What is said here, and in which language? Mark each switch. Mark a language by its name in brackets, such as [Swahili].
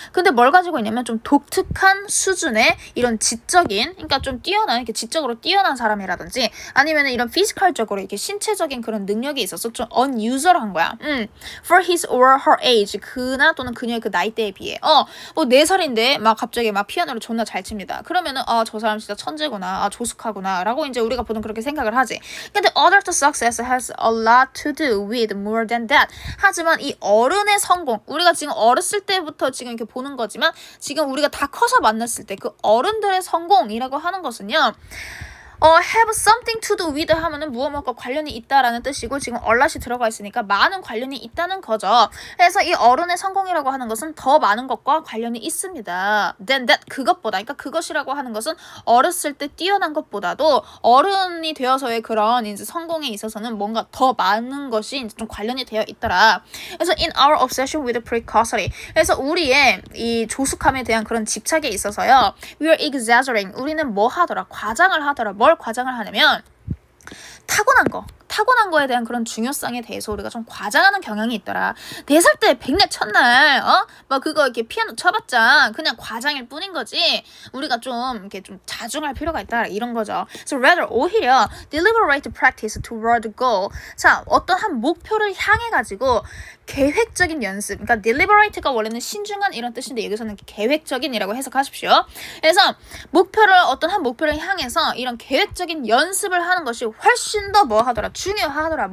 [Korean] 근데 뭘 가지고 있냐면 좀 독특한 수준의 이런 그러니까 좀 이렇게 지적으로 뛰어난 사람이라든지 아니면 이런 피지컬적으로 이렇게 신체적인 그런 능력이 있어서 좀 unusual한 거야. [English] For his or her age, [Korean] 그나 또는 그녀의 그 나이대에 비해. 뭐 4살인데 막 갑자기 막 피아노를 존나 잘 칩니다. 그러면은 저 사람 진짜 천재구나, 조숙하구나 라고 이제 우리가 보통 그렇게 생각을 하지. [English] 근데 adult success has a lot to do with more than that. [Korean] 하지만 이 어른의 성공, 우리가 지금 어렸을 때부터 지금 이렇게 보는 거지만 지금 우리가 다 커서 만났을 때 그 어른들의 성공이라고 하는 것은요, have something to do with 하면은 무엇과 관련이 있다라는 뜻이고 지금 alot이 들어가 있으니까 많은 관련이 있다는 거죠. 그래서 이 어른의 성공이라고 하는 것은 더 많은 것과 관련이 있습니다. than that 그것보다 그러니까 그것이라고 하는 것은 어렸을 때 뛰어난 것보다도 어른이 되어서의 그런 이제 성공에 있어서는 뭔가 더 많은 것이 이제 좀 관련이 되어 있더라. 그래서 [English] in our obsession with precocity [Korean] 그래서 우리의 이 조숙함에 대한 그런 집착에 있어서요. [English] we are exaggerating [Korean] 우리는 뭐 하더라 과장을 하더라. 뭘 과장을 하냐면 타고난 거에 대한 그런 중요성에 대해서 우리가 좀 과장하는 경향이 있더라. 4살 때 백내 첫날 막 그거 이렇게 피아노 쳐봤자 그냥 과장일 뿐인 거지. 우리가 좀 이렇게 좀 자중할 필요가 있다 이런 거죠. [English] So rather 오히려 deliberate practice toward the goal. [Korean] 자, 어떤 한 목표를 향해 가지고 계획적인 연습. 그러니까 deliberate가 원래는 신중한 이런 뜻인데 여기서는 계획적인이라고 해석하십시오. 그래서 어떤 한 목표를 향해서 이런 계획적인 연습을 하는 것이 훨씬 더 뭐 하더라 중요하더라.